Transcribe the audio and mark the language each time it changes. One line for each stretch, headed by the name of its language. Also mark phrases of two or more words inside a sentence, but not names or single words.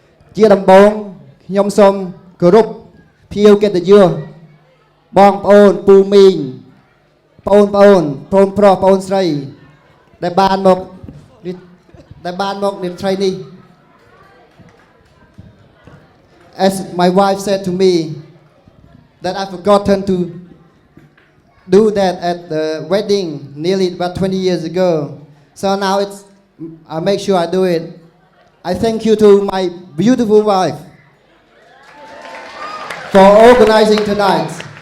Khmer: ជាដំបូងខ្ញុំសូមគោរពភ្ញៀវកិត្តិយសបងប្អូនពូមីងប្អូនប្រុសប្អូនស្រីដែលបានមកនាមត្រីនេះ
English: As my wife said to me that I forgotten to do that at the wedding nearly about 20 years ago. So now I make sure I do it. I thank you to my beautiful wife for organizing tonight.